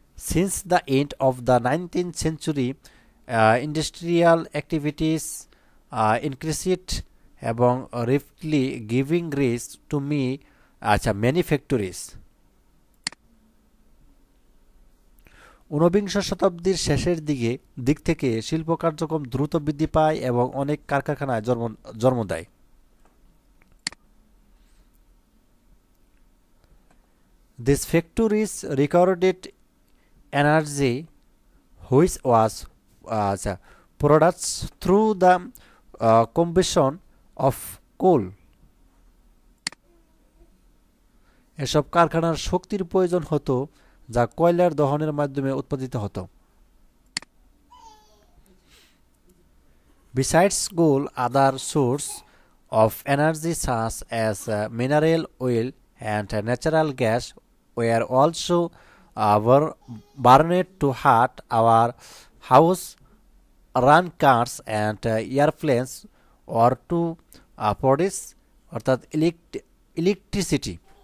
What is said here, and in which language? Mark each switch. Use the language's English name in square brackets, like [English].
[English] Since the end of the 19th century, industrial activities increased [Bangla] এবং [English] rapidly giving rise to many factories. [Bangla] ঊনবিংশ শতাব্দীর শেষের দিক থেকে শিল্প কার্যক্রম দ্রুত বৃদ্ধি পায় এবং অনেক কারখানায় জন্ম দেয়। [English] These factories recorded energy which was produced through the combustion of coal. [Bangla] এসব কারখানার শক্তির প্রয়োজন হতো যা কয়লার দহনের মাধ্যমে উৎপাদিত হতো। [English] Besides coal, other sources of energy such as mineral oil and natural gas were also were burned to heat our house, run cars and airplanes, or to produce [Bangla] অর্থাৎ [English] Electricity.